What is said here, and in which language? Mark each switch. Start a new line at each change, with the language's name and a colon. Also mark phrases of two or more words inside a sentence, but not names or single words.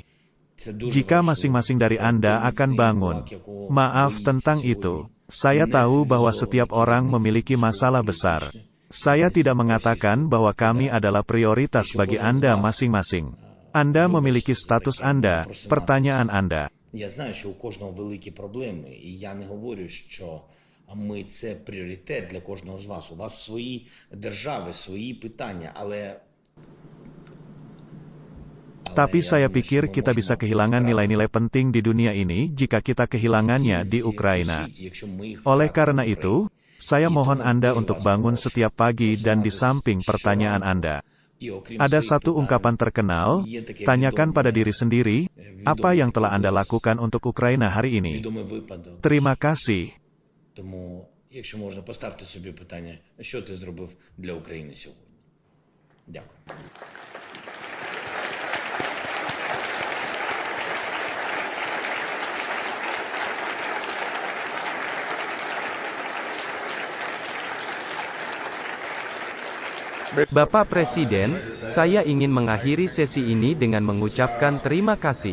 Indonesian: Jika masing-masing dari Anda akan bangun, maaf tentang itu. Saya tahu bahwa setiap orang memiliki masalah besar. Saya tidak mengatakan bahwa kami adalah prioritas bagi Anda masing-masing. Anda memiliki status Anda, pertanyaan Anda.
Ukrainian: Я знаю, що у кожного великі проблеми, і я не говорю, що ми це пріоритет для кожного з вас. У вас свої держави, свої питання, але
Indonesian: Tapi saya pikir kita bisa kehilangan nilai-nilai penting di dunia ini jika kita kehilangannya di Ukraina. Oleh karena itu, Saya mohon Anda untuk bangun setiap pagi dan di samping pertanyaan Anda. Ada satu ungkapan terkenal, tanyakan pada diri sendiri, apa yang telah Anda lakukan untuk Ukraina hari ini? Terima kasih.
Ukrainian: Тому, якщо можна, поставте собі питання, що ти зробив для України сьогодні. Дякую.
Indonesian: Bapak Presiden, saya ingin mengakhiri sesi ini dengan mengucapkan terima kasih.